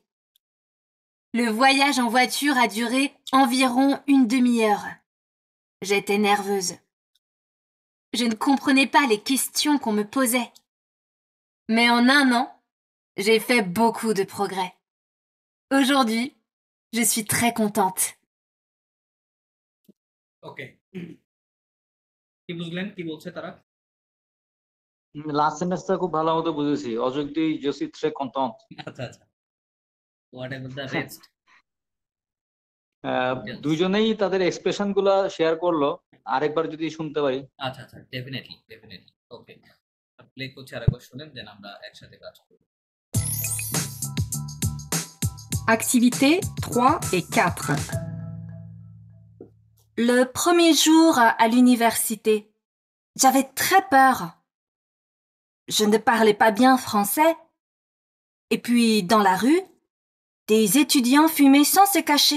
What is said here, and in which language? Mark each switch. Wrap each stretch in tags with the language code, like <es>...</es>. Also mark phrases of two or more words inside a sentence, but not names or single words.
<fr>Le voyage en voiture a duré environ une demi-heure. J'étais nerveuse. Je ne comprenais pas les questions qu'on me posait. Mais en 1 an, j'ai fait beaucoup de progrès. Aujourd'hui, je suis très contente.</fr> <bn>ওকে, কি বুঝলেন, কি বলছে তারা? লাস্ট সেন্টেন্সটা খুব ভালো মতো বুঝেছি।</bn> <fr>Aujourd'hui je suis très contente.</fr> <bn>আচ্ছা আচ্ছা,</bn> <en>what about the rest?</en> <bn>দুইজনেই তাদের এক্সপ্রেশন গুলা শেয়ার করলো, আরেকবার যদি শুনতে পারি। আচ্ছা আচ্ছা,</bn> <en>definitely definitely.</en> <bn>ওকে, প্লে করছি, আরেকবার শুনেন, দেন আমরা একসাথে কাজ করব।</bn> <fr>Activités 3 et 4. Le premier jour à l'université, j'avais très peur. Je ne parlais pas bien français. Et puis, dans la rue, des étudiants fumaient sans se cacher.</fr>